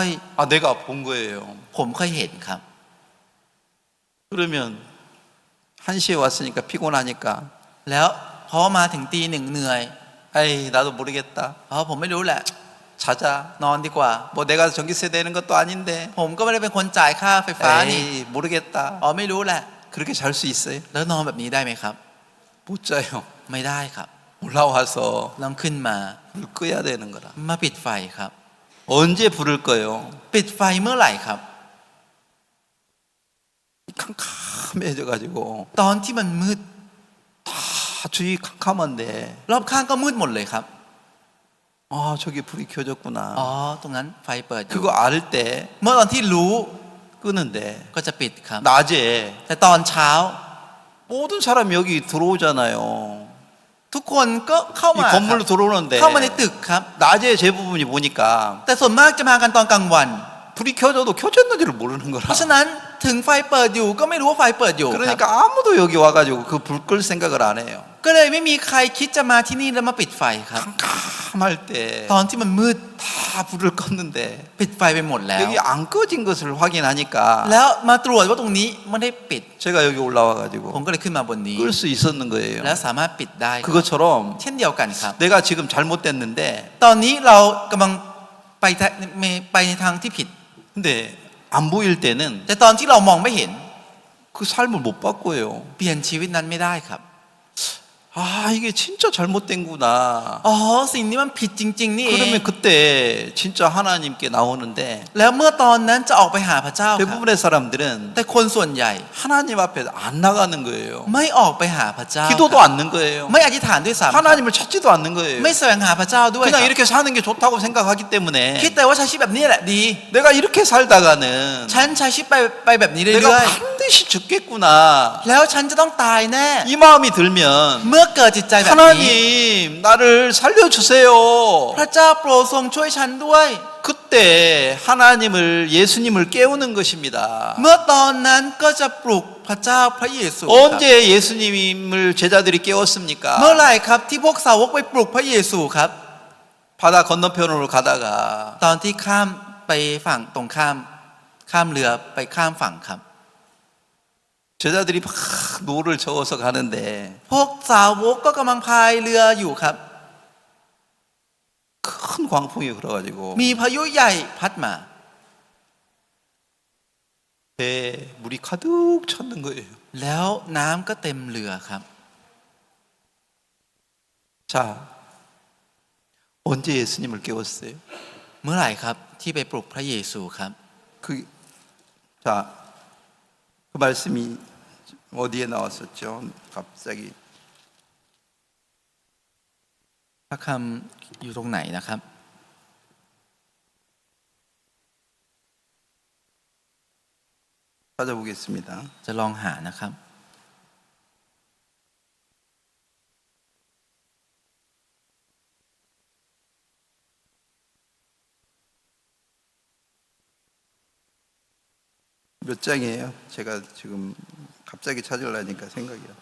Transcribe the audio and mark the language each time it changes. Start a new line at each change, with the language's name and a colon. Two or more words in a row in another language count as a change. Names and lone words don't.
Korean: 내가 본 거예요.
Thai: ผมค่อยเห็นครับ
Korean: 그러면 1시에 왔으니까 피곤하니까
Thai: แล้วพอมาถึงตีหนึ่งเหนื่อย
Korean: 아이 나도 모르겠다.
Thai: ผมไม่รู้แหละ
Korean: 자자.
Thai: นอนดีกว่า
Korean: 뭐 내가 전기세 내는 것도 아닌데.
Thai: ผมก็ไม่ได้เป็นคนจ่ายค่าไฟฟ้านี่
Korean: 에이 모르겠다.
Thai: ไม่รู้แหละ
Korean: 그렇게 잘 수 있어요?
Thai: แล้วนอนแบบนี้ได้ไหมครับ
Korean: 못 자요.
Thai: ไม่ได้ครับ
Korean: 올라와서
Thai: ต้องขึ้นมา
Korean: 불 끄야 되는 거라.
Thai: มาปิดไฟครับ
Korean: 언제 불을 꺼요?
Thai: ปิดไฟเมื่อไหร่ครับ
Korean: 캄캄해져가지고
Thai: ตอนที่มันมืด
Korean: 다 주위 캄캄한데
Thai: รอบข้างก็มืดหมดเลยครับ
Korean: 저기 불이 켜졌구나.
Thai: ตรงนั้นไฟเปิดอยู่
Korean: 그거 알 때
Thai: เมื่อตอนที่รู้
Korean: 끄는데
Thai: ก็จะปิดครับ
Korean: 낮에
Thai: แต่ตอนเช้า
Korean: 모든 사람이 여기 들어오잖아요.
Thai: ทุกคนก็เข้า
Korean: 이
Thai: มาครับ
Korean: 건물로 들어오는데
Thai: เข้ามาในตึกครับ
Korean: 낮에 대부분이 보니까
Thai: แต่ส่วนมากจะมากันตอนกลางวัน
Korean: 불이 켜져도 켜졌는지를 모르는
Thai: เพ
Korean: 거라.
Thai: ราะฉะนั้นถึงไฟเปิดอยู่ก็ไม่รู้ว่าไฟเปิดอยู่ครับ
Korean: 그러니까 아무도 여기 와가지고 그 불 끌 생각을 안 해요.
Thai: ก็เลยไม่มีใครคิดจะมาที่นี่แล้วมาปิดไฟครับ
Korean: 깜깜할 때
Thai: ตอนที่มันมืด
Korean: 다 불을 껐는데
Thai: ปิดไฟไปหมดแล้ว
Korean: 여기 안 꺼진 것을 확인하니까
Thai: แล้วมาตรวจว่าตรงนี้ไม่ได้ปิด
Korean: 제가 여기 올라와가지고
Thai: ผมก็เลยขึ้นมาบนนี้
Korean: 끌 수 있었는 거예요.
Thai: แล้วสามารถปิดได้ครับ
Korean: 그것처럼
Thai: เช่นเดียวกันครับ
Korean: 내가 지금 잘못됐는데
Thai: ตอนนี้เรากำลังไปในทางที่ผิด
Korean: 근데 안 보일 때는
Thai: แต่ตอนที่เรามองไม่เห็น
Korean: 그 삶을 못 바꿔요.
Thai: เปลี่ยนชีวิตนั้นไม่ได้ครับ
Korean: 아 이게 진짜 잘못된구나.
Thai: อ๋อสิ่งนี้มันผิดจริงๆนี่เอง
Korean: 그러면 그때 진짜 하나님께 나오는데
Thai: แล้วเมื่อตอนนั้นจะออกไปหาพระเจ้าครับ
Korean: 대부분의 사람들은
Thai: แต่คนส่วนใหญ่
Korean: 하나님 앞에 안 나가는 거예요.
Thai: ไม่ออกไปหาพระเจ้า
Korean: 기도도 않는 거예요.
Thai: ไม่อธิษฐานด้วยซ้ำ
Korean: 하나님을 찾지도 않는 거예요.
Thai: ไม่แสวงหาพระเจ้าด้วยค
Korean: 그냥
Thai: รับ
Korean: 이렇게 사는 게 좋다고 생각하기
Thai: คิด
Korean: 때문에
Thai: แต่ว่าใช้ชีวิตแบบนี้แหละดี
Korean: 내가 이렇게 살다가는
Thai: ฉันใช้ชีวิตไปแบบนี้เรื่
Korean: 내가
Thai: อย
Korean: 반드시 죽겠구나.
Thai: ๆแล้วฉันจะต้องตายแน่
Korean: 이 마음이 들면
Thai: เมื่อเกิดจิตใจแบบนี้
Korean: 하나님 나를 살려주세요.
Thai: พระเจ้าโปรดทรงช่วยฉันด้วย
Korean: 그때 하나님을 예수님을 깨우는 것입니다.
Thai: เมื่อตอนนั้นก็จะปลุกพระเจ้าพระเยซูครับ
Korean: 언제 예수님을 제자들이 깨웠습니까?
Thai: เมื่อไหร่ครับที่พวกสาวกไปปลุกพระเยซูครับ
Korean: 바다 건너편으로 가다가
Thai: ตอนที่ข้ามไปฝั่งตรงข้ามเรือไปข้ามฝั่งครับ
Korean: 제자들이 막 노를 저어서 가는데
Thai: พวกสาวกก็กำลังพายเรืออยู่ครับ
Korean: 큰 광풍이 불어가지고
Thai: มีพายุใหญ่พัดมา
Korean: 배에 물이 가득 찼는 거예요.
Thai: แล้วน้ำก็เต็มเรือครับ
Korean: 자, 언제 예수님을 깨웠어요?
Thai: เมื่อไหร่ครับที่ไปปลุกพระเยซูครับ
Korean: 자, 그 말씀이 어디에 나왔었죠? 갑자기
Thai: พระคำอยู่ตรงไหนนะครับ
Korean: 찾아보겠습니다.
Thai: จะลองหานะครับ
Korean: 몇 장이에요? 제가 지금 갑자기 찾으려니까 생각이 안 나요.